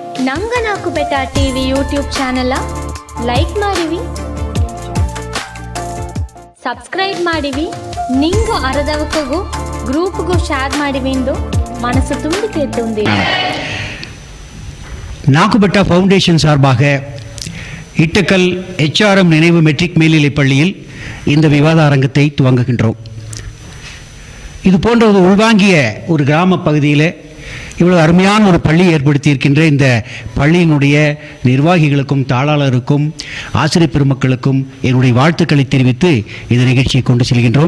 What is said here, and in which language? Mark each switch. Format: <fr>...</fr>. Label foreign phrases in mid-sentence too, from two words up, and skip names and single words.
<bfq>ನಂಗ ನಾಕು ಬೆಟ್ಟ ಟಿವಿ ಯೂಟ್ಯೂಬ್ ಚಾನೆಲ್ ಲೈಕ್ ಮಾಡಿವಿ, ಸಬ್ಸ್ಕ್ರೈಬ್ ಮಾಡಿವಿ, ನಿಂಗ ಅರದವಕಗೂ ಗ್ರೂಪ್ಗೂ ಶೇರ್ ಮಾಡಿವಿಂದು மனசு தும்பி கேட்டுந்தே.</bfq> <ta>நாக்குபெட்டா ஃபவுண்டேஷன் சார்பாக இட்டக்கல் HRM நினைவு மெட்ரிக் மேல்நிலைப் பள்ளியில் இந்த விவாத அரங்கத்தை துவங்குகின்றோம். இது போன்ற ஒரு உள்வாங்கிய ஒரு கிராம பகுதியில் இவ்வளவு அருமையான ஒரு பள்ளி ஏற்படுத்தியிருக்கின்ற இந்த பள்ளியினுடைய நிர்வாகிகளுக்கும் தாளாளருக்கும் ஆசிரியர் பெருமக்களுக்கும் என்னுடைய வாழ்த்துக்களை தெரிவித்து இந்த நிகழ்ச்சியை கொண்டு செல்கின்றோம்.</ta>